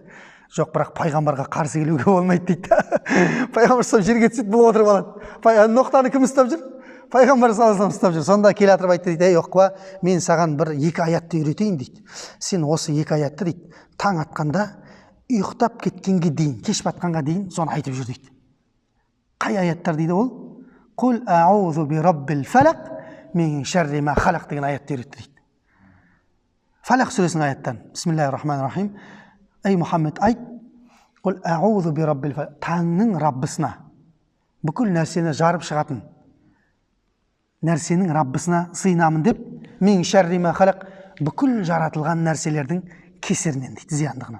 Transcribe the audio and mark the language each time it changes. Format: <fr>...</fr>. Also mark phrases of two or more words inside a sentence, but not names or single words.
<kk>Жоқ, бірақ пайғамбарға қарсы келуге болмайды дейді. Пайғамбар саллаллаху жерге түсіп, бұл отырып алады. Ноқтаны кім ұстап жүр? Пайғамбар</kk> <ar>صلى الله عليه</ar> <kk>ұстап жүр. Сонда келе жатырып айтты дейді: «Ей Оқба, мен саған бір 2 аятты үйретейін» дейді. «Сен осы 2 аятты» дейді, таң атқанда ұйықтап кеткенге дейін, кеш батқанға дейін соны айтып жүр дейді. Қай аяттар дейді ол?</kk> <ar>«قل أعوذ برب الفلق من شر ما خلق»</ar> <kk>деген аятты үйретті дейді. Фалақ сүресінің аяттарын.</kk> <ar>بسم الله الرحمن الرحيم.</ar> <kk>Ей Мұхаммед, айт:</kk> <ar>«قل أعوذ برب الفلق»,</ar> <kk>таңның Раббысына, бүкіл нәрсені жарып шығатын нәрсенің Раббысына сыйынамын деп,</kk> <ar>من شر ما خلق,</ar> <kk>бүкіл жаратылған нәрселердің кесірінен дейді, зияндығынан.</kk>